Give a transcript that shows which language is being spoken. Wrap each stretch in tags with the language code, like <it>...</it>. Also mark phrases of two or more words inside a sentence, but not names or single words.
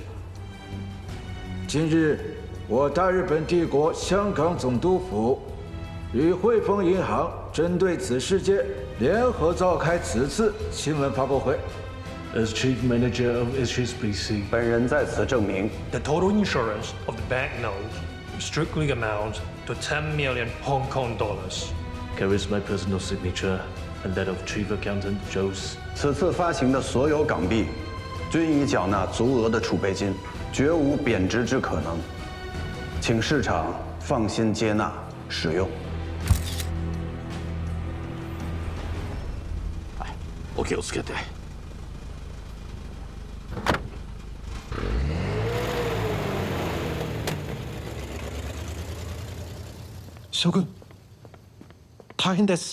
<zh>近日，我大日本帝国香港总督府与汇丰银行针对此事件联合召开此次新闻发布会。</zh> <en>As Chief Manager of HSBC，</en> <zh>本人在此证明</zh> <en>the total insurance of the banknote strictly amount to 10 million Hong Kong dollars. Carries my personal signature and that of Chief Accountant Joes。</en> <zh>此次发行的所有港币，均已缴纳足额的储备金，绝无贬值之可能，请市场放心接纳使用。</zh> <ja>お気をつけて。将軍、大変です。</ja>